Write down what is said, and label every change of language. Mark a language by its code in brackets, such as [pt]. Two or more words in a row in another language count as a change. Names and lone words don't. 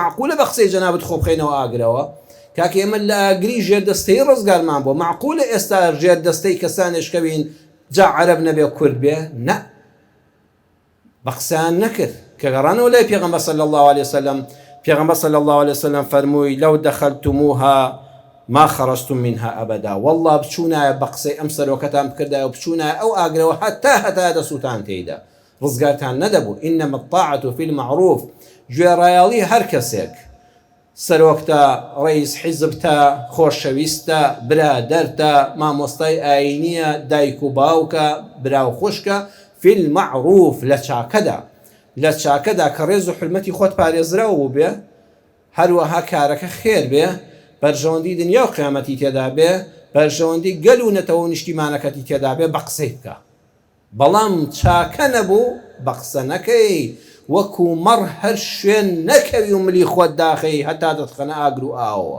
[ckb] معقولە بە قسەی جەنابەت خۆ بخەینەوە ئاگرەوە کاکە ئێمە لە ئاگری ژێردەستەی ڕزگارمان بووە. معقولە ئێستا ژێردەستەی کەسانێشکەوین جا عەرەب نەبێ کورد بێ؟ نە، بە قسەیان نەکرد کە گەڕانەوە لای پێغەمبەر [ar] صلی الله علیه وسلم. [ckb] پێغەمبەر [ar] صلی الله علیه وسلم [ckb] فەرمووی [ar] لەو دەخەلتموها ما خرجتم منها أبدا. [ckb] والله بچوونایە بە قسەی ئەم سەرۆکەتان بکردایە و بچوونایە ئەو ئاگرەوە هەتا دەسووتان تێیدا ڕزگارتان نەدەبوو. [ar] إنما الطاعة في المعروف. [ckb] گوێڕایاڵی هەر کەسێک سەرۆکتە، ڕئیس حیزبتە، خۆشەویستە، برادەرتە، مامۆستای ئاینیە، دایک و باوکە، براو خوشکە، [ar] في المعروف [ckb] لە چاکەدا کە ڕێز و حرمەتی خۆت پارێزراوە بێ، هەروەها کارەکە خێر بێ، بەرژەوەندی دنیا و قیامەتی تێدا بێ، بەرژەوەندی گەل و نەتەوە و نیشتیمانەکەتی تێدا بێ، بە قسەی بکە. بەڵام چاکە نەبوو بە قسە نەکەی، وەکو مەڕ هەر شوێن نەکەوی و ملی خۆت داخەی هەتا دەتخەنە ئاگر و ئاوەوە.